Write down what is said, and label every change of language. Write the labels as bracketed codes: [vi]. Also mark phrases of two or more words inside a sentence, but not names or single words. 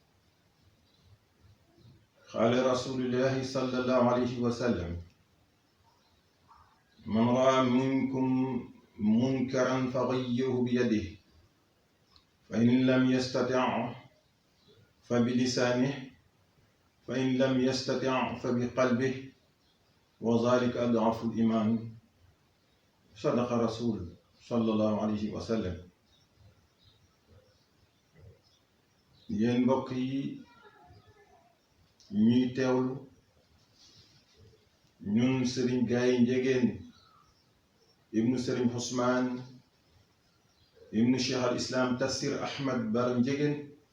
[ar] قال رسول الله صلى الله عليه وسلم: من رأى منكم منكرا فغيره بيده فإن لم يستطع فبلسانه فإن لم يستطع فبقلبه وذلك أضعف الإيمان. صدق رسول صلى الله عليه وسلم. [wo] yéen mbokk yi ñuy teewlu ñun Serigne Gaye Ndiéguène ibnu Serigne Ousmane ibnu Cheikh al Islam Tafsir Ahmad Bara Ndiéguène